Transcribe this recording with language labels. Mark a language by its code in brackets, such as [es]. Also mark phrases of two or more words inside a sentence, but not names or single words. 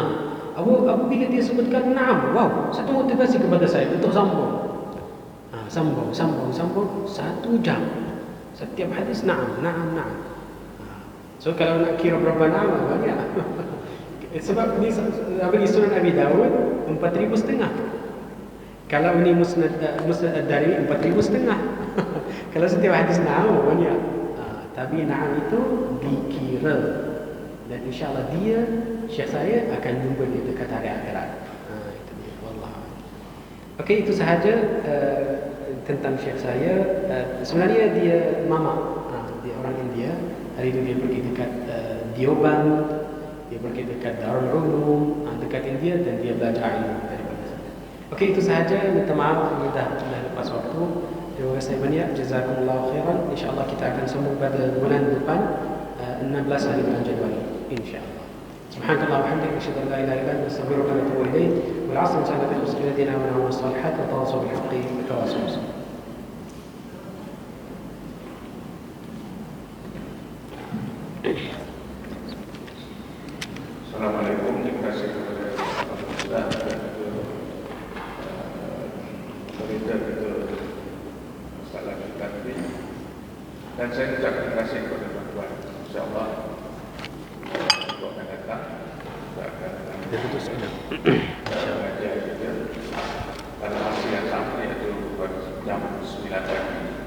[ms] Apabila dia sebutkan na'am, wow, satu motivasi kepada saya untuk sambung. Sambung 1 jam. Setiap hadis na'am. So kalau nak kira berapa na'am banyak. Sebab ni Sunan Abi Dawud 4,500. Kalau ini Musnad Ad-Darimi 4,500. Kalau setiap hadis na'am banyak. Tapi na'am itu dikira. Dan insyaAllah dia, syekh saya akan jumpa di dekat hari akhirat. Itu dia. Wallah. Okey, itu sahaja tentang syekh saya. Sebenarnya dia mama. Dia orang India. Hari itu dia pergi dekat Deoband. Dia pergi dekat Darul Ulum, dekat India, dan dia belajar ilmu daripada sana. Okey, itu sahaja. Minta maaf, ini dah lepas waktu. Terima kasih banyak. [ar] جزاكم الله خيرا. [ms] InsyaAllah kita akan sambung pada bulan depan, 16 hari bulan Januari. InsyaAllah. [ar] سبحانك الله وحمدك أشهد أن لا إله إلا أنت أستغفرك وأتوب إليك. والعصر إن الله يحب الذين آمنوا والصالحات وتواصوا بالحق وتواصوا بالصبر. [ms] Assalamualaikum. Terima kasih kepada Ustaz dan berita masalah kita tadi. Dan saya ucap terima kasih kepada tuan-tuan. InsyaAllah waktu akan datang kita akan mengajar kita pada masa yang sama, iaitu jam 9 pagi.